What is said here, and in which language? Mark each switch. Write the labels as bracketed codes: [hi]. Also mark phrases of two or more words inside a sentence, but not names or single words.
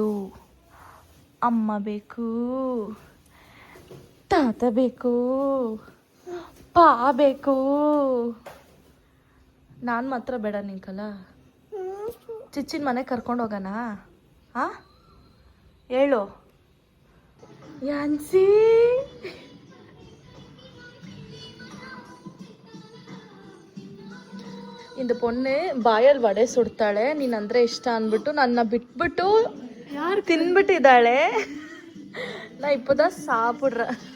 [kn] ಅಮ್ಮ ಬೇಕು, ತಾತ ಬೇಕು, ಪಾ ಬೇಕು. ನಾನು ಮಾತ್ರ ಬೇಡ ನಿಂಕಲ್ಲ. ಚಿಚ್ಚಿನ ಮನೆ ಕರ್ಕೊಂಡು ಹೋಗೋಣ? ಹಾಂ ಹೇಳು ಯಾನ್ಸಿ. [ta] இந்த பொண்ணு [kn] ಬಾಯಲ್ಲಿ ವಡೆ ಸುಡ್ತಾಳೆ, ನೀನಂದ್ರೆ ಇಷ್ಟ ಅಂದ್ಬಿಟ್ಟು ನನ್ನ ಬಿಟ್ಬಿಟ್ಟು ಯಾರು ತಿನ್ಬಿಟ್ಟಿದ್ದಾಳೆ. [ta] ನಾ இப்போதான் சாப்பிட்றேன்.